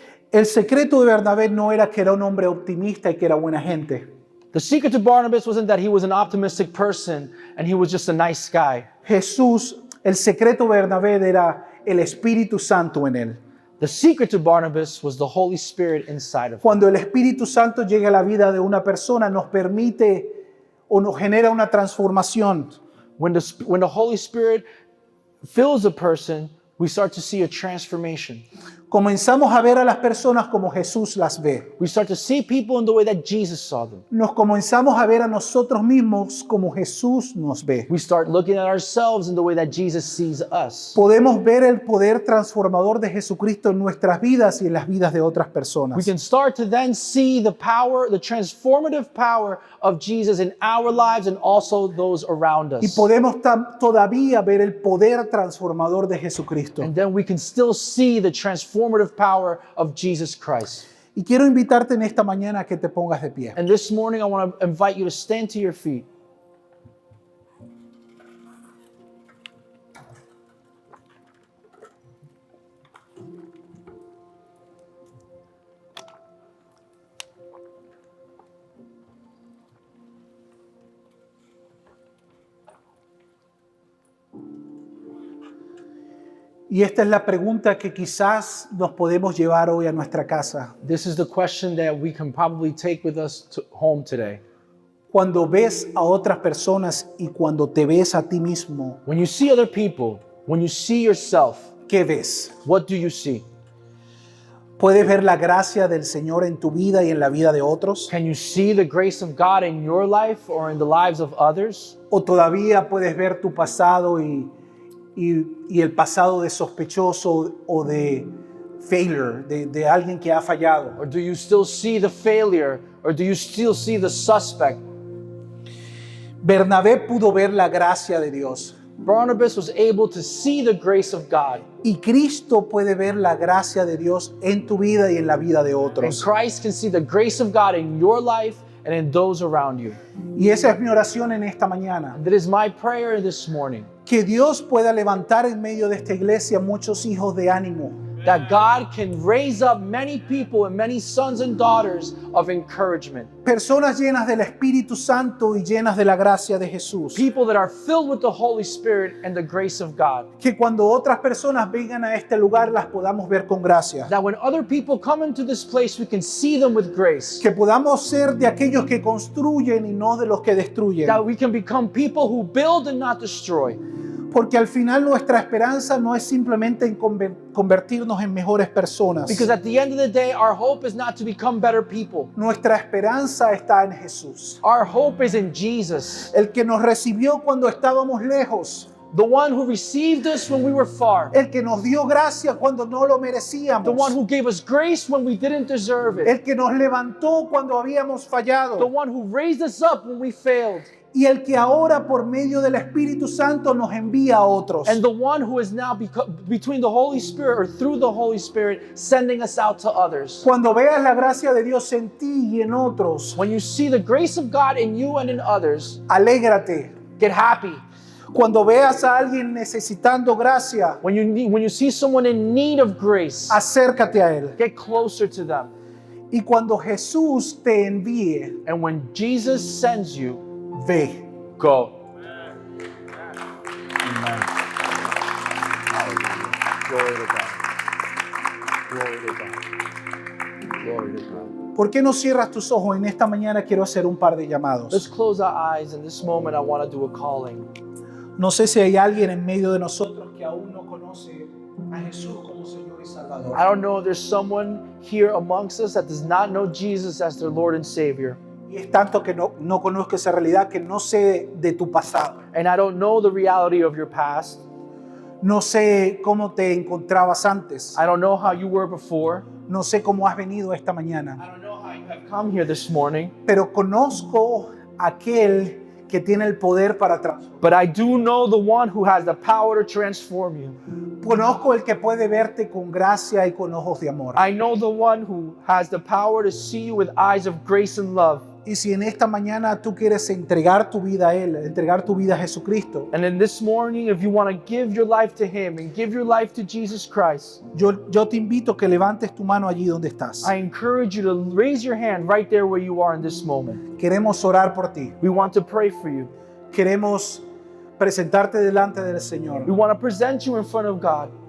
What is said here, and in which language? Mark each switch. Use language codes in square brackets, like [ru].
[es] El secreto de Bernabé no era que era un hombre optimista y que era buena gente. [en] The secret to Barnabas wasn't that he was an optimistic person and he was just a nice guy. [es] El secreto de Bernabé era el Espíritu Santo en él. [en] The secret to Barnabas was the Holy Spirit inside of him. [es] Cuando el Espíritu Santo llega a la vida de una persona, nos permite o nos genera una transformación. [en] When the Holy Spirit fills a person, we start to see a transformation. [es] Comenzamos a ver a las personas como Jesús las ve. [en] We start to see people in the way that Jesus saw them. [es] Nos comenzamos a ver a nosotros mismos como Jesús nos ve. [en] We start looking at ourselves in the way that Jesus sees us. [es] Podemos ver el poder transformador de Jesucristo en nuestras vidas y en las vidas de otras personas. [en] We can start to then see the power, the transformative power of Jesus in our lives and also those around [es] Y [en] us. [es] podemos todavía ver el poder transformador de Jesucristo. [en] And then we can still see the transformative power of Jesus Christ. [es] Y quiero invitarte en esta mañana a que te pongas de pie. [en] And this morning I want to invite you to stand to your feet. [es] Y esta es la pregunta que quizás nos podemos llevar hoy a nuestra casa. [en] This is the question that we can probably take with us to home today. [es] Cuando ves a otras personas y cuando te ves a ti mismo, [en] When you see other people, when you see yourself, [es] ¿qué ves? [en] what do you see? [es] ¿Puedes ver la gracia del Señor en tu vida y en la vida de otros? [en] Can you see the grace of God in your life or in the lives of others? [es] ¿O todavía puedes ver tu pasado y el pasado de sospechoso o de failure, de alguien que ha fallado? [en] Or do you still see the failure? Or do you still see the suspect? [es] Bernabé pudo ver la gracia de Dios [en] Barnabas was able to see the grace of God. [es] y Cristo puede ver la gracia de Dios en tu vida y en la vida de [en] And [es] otros. [en] Christ can see the grace of God in your life and in those around you. [es] Y esa es mi oración en esta mañana. [en] And that is my prayer this morning, [es] Que Dios pueda levantar en medio de esta iglesia muchos hijos de ánimo. [en] that God can raise up many people and many sons and daughters of encouragement. [es] Personas llenas del Espíritu Santo y llenas de la gracia de Jesús. [en] People that are filled with the Holy Spirit and the grace of God. [es] Que cuando otras personas vengan a este lugar las podamos ver con gracia. [en] That when other people come into this place, we can see them with grace. [es] Que podamos ser de aquellos que construyen y no de los que destruyen. [en] That we can become people who build and not destroy. [es] Porque al final nuestra esperanza no es simplemente en convertirnos en mejores personas. [en] Because at the end of the day, our hope is not to become better people. [es] Nuestra esperanza está en Jesús. [en] Our hope is in Jesus, [es] El que nos recibió cuando estábamos lejos. [en] the one who received us when we were far, [es] El que nos dio gracia cuando no lo [en] the one [es] merecíamos. [en] who gave us grace when we didn't deserve it, [es] El que nos levantó cuando habíamos [en] the [es] fallado. [en] one who raised us up when we failed, [es] Y el que ahora por medio del Espíritu Santo nos envía a otros. [en] and the one who is now between the Holy Spirit or through the Holy Spirit sending us out to others. [es] Cuando veas la gracia de Dios en ti y en otros, [en] When you see the grace of God in you and in others, [es] alégrate. [en] get happy. [es] Cuando veas a alguien necesitando gracia, [en] When you see someone in need of grace, [es] acércate a él. [en] get closer to them. [es] Y cuando Jesús te envíe, [en] And when Jesus sends you, [es] ve. [en] go. Glory to God. Glory to God. Glory to God. [es] ¿Por qué no cierras tus ojos? En esta mañana quiero hacer un par de [en] Let's [es] llamados. [en] close our eyes. In this moment, I want to do a calling. [es] No sé si hay alguien en medio de nosotros que aún no conoce a Jesús como Señor y Salvador. [en] I don't know if there's someone here amongst us that does not know Jesus as their Lord and Savior. [es] Y es tanto que no conozco esa realidad que no sé de tu pasado. [en] And I don't know the reality of your past. [es] No sé cómo te encontrabas antes. [en] I don't know how you were before. [es] No sé cómo has venido esta mañana. [en] I don't know how you have come here this morning. [es] Pero conozco aquel que tiene el poder para transformar. [en] But I do know the one who has the power to transform you. [es] Conozco el que puede verte con gracia y con ojos de amor. [en] I know the one who has the power to see you with eyes of grace and love. [es] Y si en esta mañana tú quieres entregar tu vida a Él, entregar tu vida a Jesucristo, [en] And then this morning, if you want to give your life to Him and give your life to Jesus Christ, [es] yo te invito a que levantes tu mano allí donde estás. [en] I encourage you to raise your hand right there where you are in this moment. [es] Queremos orar por ti. [en] We want to pray for you. [es] Queremos presentarte delante del Señor. [en] We want to present you in front of God.